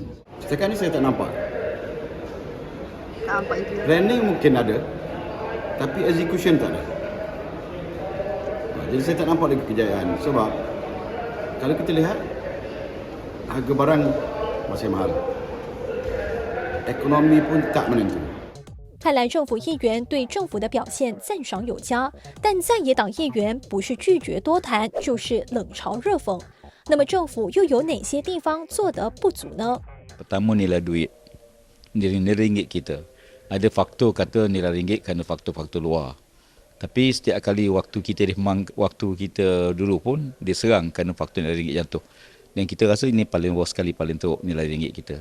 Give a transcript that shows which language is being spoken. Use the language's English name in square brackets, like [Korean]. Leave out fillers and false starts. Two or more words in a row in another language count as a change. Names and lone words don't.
[Malay] Setakat ni saya tak nampak. Planning mungkin ada, tapi execution tak ada. Jadi saya tak nampak lagi kejayaan. Sebab kalau kita lihat, harga barang masih mahal. Ekonomi pun tak menentu. [Chinese] 看来政府议员对政府的表现赞赏有加，但在野党议员不是拒绝多谈，就是冷嘲热讽。那么政府又有哪些地方做得不足呢？ [Malay] Pertama nilai duit, nilai ringgit kita. Ada faktor kata nilai ringgit kerana faktor-faktor luar. Tapi setiap kali waktu kita dulu pun diserang kerana faktor nilai ringgit jatuh. Dan kita rasa ini paling bawah sekali, paling teruk nilai ringgit kita.